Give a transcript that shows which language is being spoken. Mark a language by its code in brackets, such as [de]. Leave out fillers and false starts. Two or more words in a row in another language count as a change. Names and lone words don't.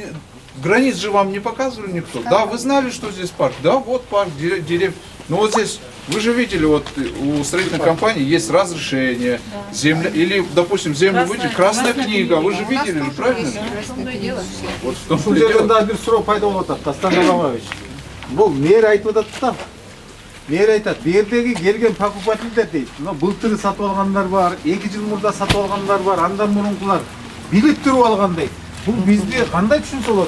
[ru] Границ же вам не показывали никто. Да, вы знали, что здесь парк. Да, вот парк, деревья. Но вот здесь, вы же видели, вот у строительной компании есть разрешение, земля, или, допустим, землю выйти, красная книга, вы же видели, же, правильно? Вот в том [ky] жерде бир суроо пайда болуп атат, Дастан Аламович. Бул мэр айтып атат да. Мэр айтат, бердеги келген покупательдер дейт. Мына былтыр сатып алгандар бар, 2 жыл мурда сатып алгандар бар, андан мурункулар билип туруп алган дейт. Бул бизде кандай түшүнсө болот?